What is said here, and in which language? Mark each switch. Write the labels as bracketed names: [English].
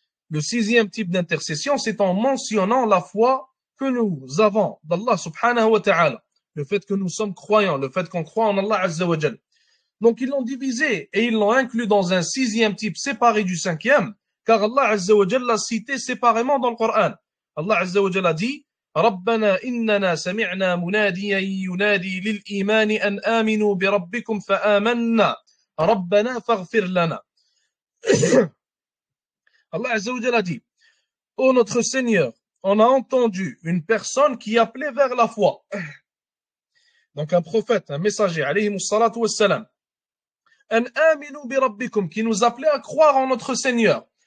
[French] Le 6e type d'intercession, c'est en mentionnant la foi que nous avons d'Allah subhanahu wa ta'ala. Le fait que nous sommes croyants, le fait qu'on croit en Allah Azza wa Jal. Donc ils l'ont divisé et ils l'ont inclus dans un 6e type séparé du 5e, car Allah Azza wa Jal l'a cité séparément dans le Coran. Allah Azza wa Jal a dit [Arabic] ربنا إننا سمعنا مناديا ينادي للإيمان أن آمنوا بربكم فآمنا ربنا فاغفر لنا. [French] Allah Azza wa Jal a dit, ô notre Seigneur, on a entendu une personne qui appelait vers la foi. Donc un prophète, un messager, alayhi salatu wassalam, [Arabic] an aminu bi rabbikum, [French] qui nous appelait à croire en notre Seigneur.